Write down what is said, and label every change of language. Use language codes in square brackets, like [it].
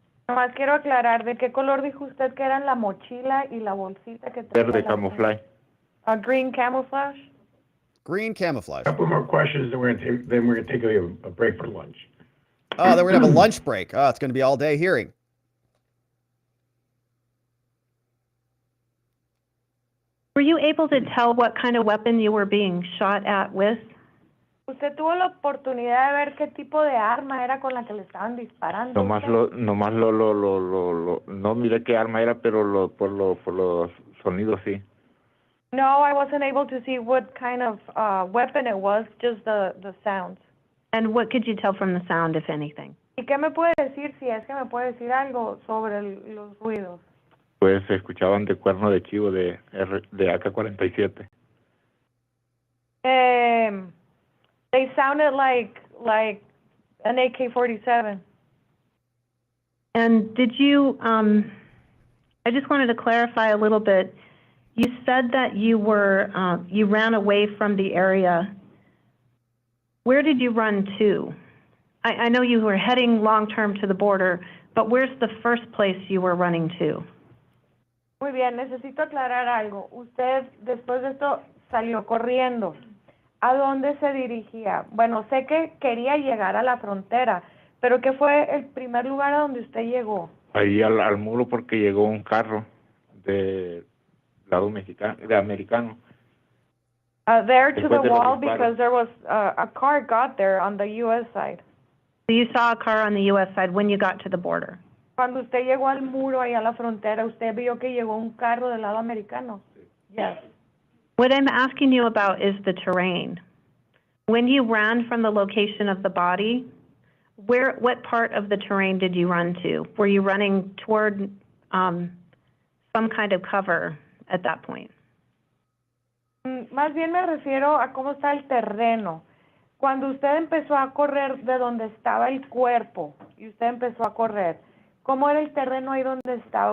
[es] Nomás quiero aclarar, ¿de qué color dijo usted que eran la mochila y la bolsita que tenía? Verde camuflaje. [en] Green camouflage? Green camouflage. A couple more questions, then we're going to take a break for lunch. Oh, then we're going to have a lunch break. Oh, it's going to be all day hearing. Were you able to tell what kind of weapon you were being shot at with? [es] ¿Usted tuvo la oportunidad de ver qué tipo de arma era con la que le estaban disparando? Nomás no miré qué arma era, pero por los sonidos sí. [en] No, I wasn't able to see what kind of weapon it was, just the sounds. And what could you tell from the sound, if anything? [es] ¿Y qué me puede decir, si es que me puede decir algo sobre los ruidos? Pues se escuchaban de cuerno de chivo de AK-47. [en] They sounded like an AK-47. And did you, I just wanted to clarify a little bit. You said that you ran away from the area. Where did you run to? I know you were heading long-term to the border, but where's the first place you were running to? [es] Muy bien, necesito aclarar algo. Usted, después de esto, salió corriendo. ¿A dónde se dirigía? Bueno, sé que quería llegar a la frontera, pero ¿qué fue el primer lugar a donde usted llegó? Ahí al muro porque llegó un carro de lado americano. [en] There to the wall because there was a car got there on the U.S. side. So you saw a car on the U.S. side when you got to the border? [es] Cuando usted llegó al muro ahí a la frontera, ¿usted vio que llegó un carro del lado americano? [en] Yes. What I'm asking you about is the terrain. When you ran from the location of the body, what part of the terrain did you run to? Were you running toward some kind of cover at that point? [es] Más bien me refiero a cómo está el terreno. Cuando usted empezó a correr de donde estaba el cuerpo y usted empezó a correr, ¿cómo era el terreno ahí donde estaba?